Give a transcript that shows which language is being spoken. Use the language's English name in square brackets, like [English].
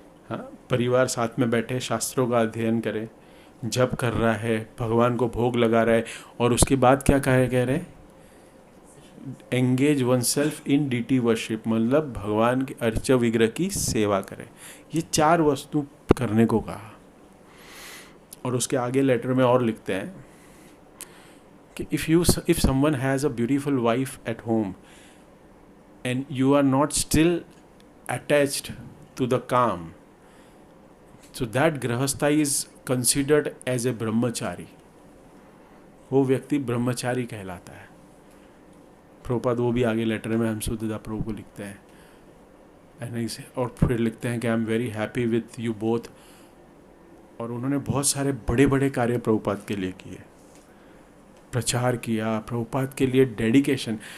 [Hindi] हाँ, परिवार साथ में बैठे शास्त्रों का अध्ययन करे, जप कर रहा है, भगवान को भोग लगा रहा है, और उसके बाद क्या कह रहे? [English] engage oneself in deity worship, [Hindi] मतलब भगवान के अर्च विग्रह की सेवा करे। ये 4 वस्तु करने को कहा। और उसके आगे लेटर में और लिखते हैं कि [English] if someone has a beautiful wife at home and you are not still attached to the kama, so that grahastha is considered as a brahmachari. [Hindi] वो व्यक्ति ब्रह्मचारी कहलाता है। प्रभुपाद वो भी आगे लेटर में हम शुद्धदा प्रभु को लिखते हैं, और फिर लिखते हैं कि [English] I am very happy with you both. [Hindi] और उन्होंने बहुत सारे बड़े बड़े कार्य प्रभुपाद के लिए किए, प्रचार किया, प्रभुपाद के लिए डेडिकेशन।